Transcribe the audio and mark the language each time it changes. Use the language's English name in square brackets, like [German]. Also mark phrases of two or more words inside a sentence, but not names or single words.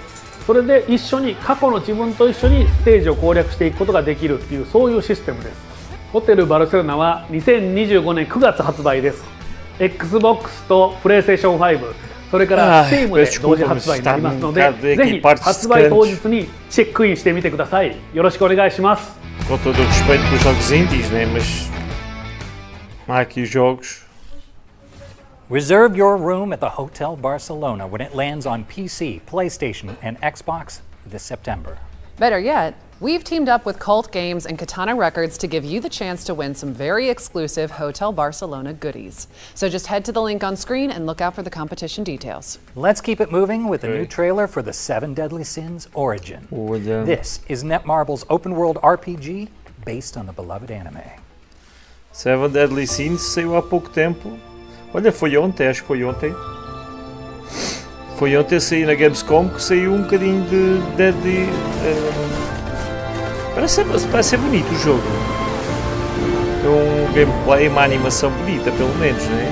[Japanese] それで一緒に過去の自分と一緒にステージを攻略していくことができるっていう、そういうシステムです。ホテルバルセロナは2025年9月発売です。 Xbox と PlayStation 5、それから Steam で同時発売になりますので、ぜひ発売当日にチェックインしてみてください。よろしくお願いします。 [Portuguese] Com todo o respeito pelos jogos indies, né? Mas há aqui jogos. [English] Reserve your room at the Hotel Barcelona when it lands on PC, PlayStation, and Xbox this September. Better yet, we've teamed up with Cult Games and Katana Records to give you the chance to win some very exclusive Hotel Barcelona goodies. So just head to the link on screen and look out for the competition details. Let's keep it moving with a new trailer for the 7 Deadly Sins Origin. This is Netmarble's open-world RPG based on the beloved anime. [Portuguese] 7 Deadly Sins saiu há pouco tempo. Olha, foi ontem, acho que foi ontem. Foi ontem, saiu na Gamescom, que saiu um bocadinho de Deadly... Parece ser bonito o jogo. Tem um gameplay, uma animação bonita, pelo menos, né?